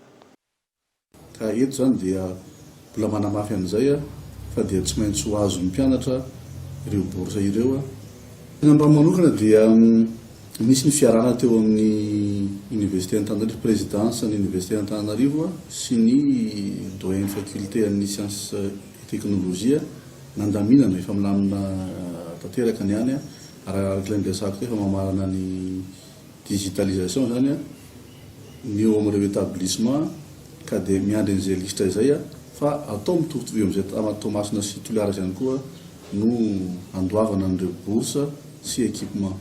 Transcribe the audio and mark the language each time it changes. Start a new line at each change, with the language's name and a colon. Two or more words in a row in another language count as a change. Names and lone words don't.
Malagasy: Ka eto zany dia mbola manamafy an'izay fa dia tsy maintsy ho azony mpianatra ireo boursa ireo. Ny andro manokana dia nisy ny fiarana teo amin'ny université Antananarivo, présidence ny université Antananarivo sy ny
French: doyen faculté
Malagasy: amin'ny
French: sciences et technologie
Malagasy: nandaminana efa milamina tanteraka ny any araka ilay resako efa mamarana ny digitalisation zany ny eo amin'ireo établissement ka dia miandry an'izay listra izay fa atao mitovitovy amin'izay Toamasina sy Toliara izany koa no andoavana an'ireo bourse sy équipement.